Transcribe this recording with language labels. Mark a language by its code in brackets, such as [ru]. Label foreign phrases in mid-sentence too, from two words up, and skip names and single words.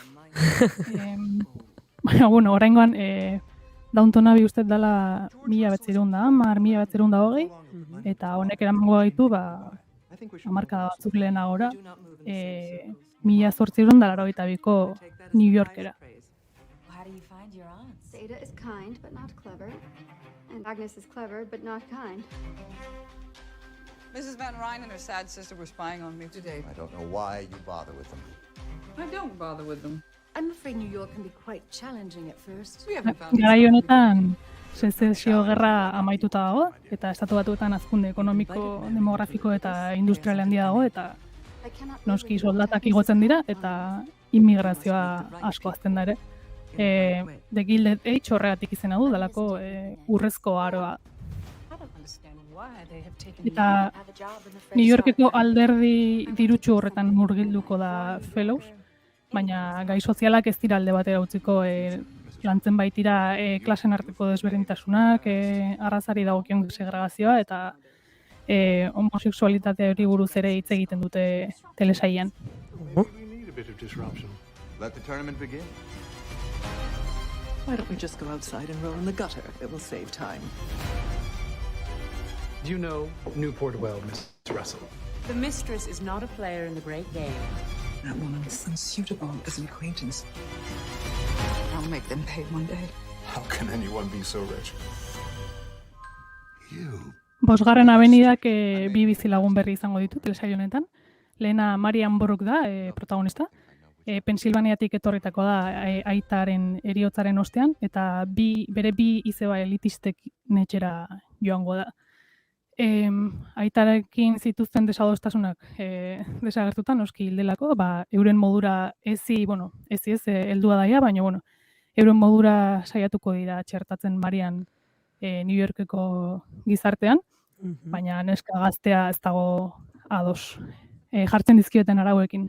[eu] Baina, oraingoan Downton Abbey uste dela 1920, eta honek eramango gaitu, hamarkada batzuk lehenagora, 1882ko New Yorkera. [en] Ada is kind but not clever, and Agnes is clever but not kind. Mrs. Van Ryn and her sad sister were spying on me today. I don't know why you bother with them. I don't bother with them. I'm afraid New York can be quite challenging at first. We haven't found [eu] Garai honetan, sezesio gerra amaituta dago, eta estatu batuetan hazkunde ekonomiko, demografiko eta industrial handia dago, eta noski soldatak igotzen dira, eta immigrazioa asko hazten da ere. The Gilded Age horregatik izena du, dalako urrezko aroa. Eta New Yorkeko alderdi dirutsu horretan murgilduko da Fellows, baina gai sozialak ez dira alde batera utziko, lantzen baitira klasen arteko desberdintasunak, arrazari dagokion segregazioa eta homosexualitatea hori buruz ere hitz egiten dute telesailean. [en] Let the tournament begin. Why don't we just go outside and roll in the gutter? It will save time. Do you know Newport well, Miss Russell? The mistress is not a player in the great game. That woman is unsuitable as an acquaintance. I'll make them pay one day. How can anyone be so rich? You. [eu] Bosgarren abenidak bi bizilagun berri izango ditu telesail honetan. Lehena Marian Boruk da, protagonista. Pensilvaniatik etorritako da aitaren heriotzaren ostean, eta bere bi izeba elitistek netxera joango da. Aitarekin zituzten desadostasunak desagertuta, noski hildelako, euren modura heldua daia, baina, euren modura saiatuko dira txertatzen Marian New Yorkeko gizartean, baina neska gaztea ez dago ados jartzen dizkioten arauekin.